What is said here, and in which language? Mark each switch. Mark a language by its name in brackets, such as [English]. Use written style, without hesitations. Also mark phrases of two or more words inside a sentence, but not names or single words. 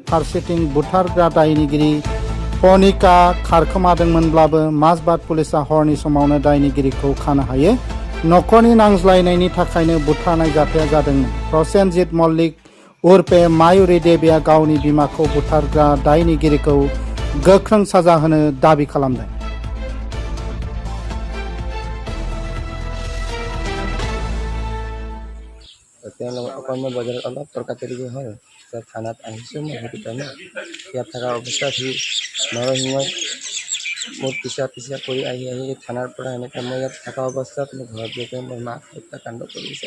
[Bodo] फारसेथिं बुथारग्रा दायनिगिरि पनिका खारखोमादोंमोनब्लाबो माजबाद पुलिसा हरनि समावनो दायनिगिरिखौ खानो हायो। नखरनि नांज्लायनायनि थाखायनो बुथारनाय जाथाया जादोंमोन। प्रसेनजित मल्लिक उर्फे मायुरी देवीआ गावनि बिमाखौ बुथारग्रा दायनिगिरिखौ गोख्रों साजा होनो दाबि खालामदों। [Assamese] মই বজাৰত অলপ তৰ্কাতৰ্কি হ'ল, থানাত আহিছোঁ। মই সেইটো টাইমত ইয়াত থকা অৱস্থাত সি নৰসিংহই মোৰ পিছা কৰি আহি থানাৰ পৰা এনেকৈ মই ইয়াত থকা অৱস্থাত মোৰ ঘৰত গৈ মোৰ মাক হত্যাকাণ্ড কৰিছে।